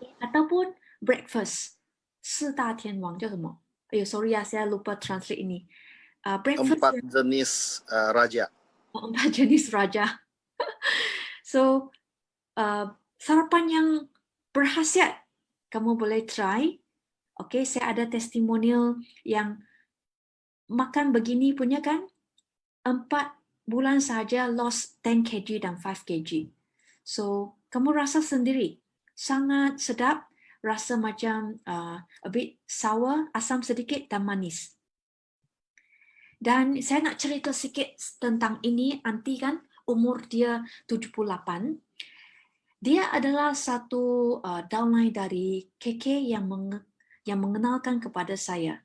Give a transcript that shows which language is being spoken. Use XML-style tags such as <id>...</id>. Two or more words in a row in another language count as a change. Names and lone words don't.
<ms>ataupun breakfast.</ms> <zh>四大天王叫什么？哎呦，sorry 啊，</zh> <ms>saya lupa translate ini. Breakfast 4 jenis raja. 4 jenis raja. So, sarapan yang berkhasiat, kamu boleh try. Okay, saya ada testimonial yang makan begini punya kan, 4 bulan saja lost 10 kg dan 5 kg. So, kamu rasa sendiri, sangat sedap, rasa macam</ms> <en>a bit sour,</en> <ms>asam sedikit dan manis. Dan saya nak cerita sikit tentang ini, aunty kan, umur dia 78. Dia adalah satu downline dari KK yang mengenalkan kepada saya.</ms>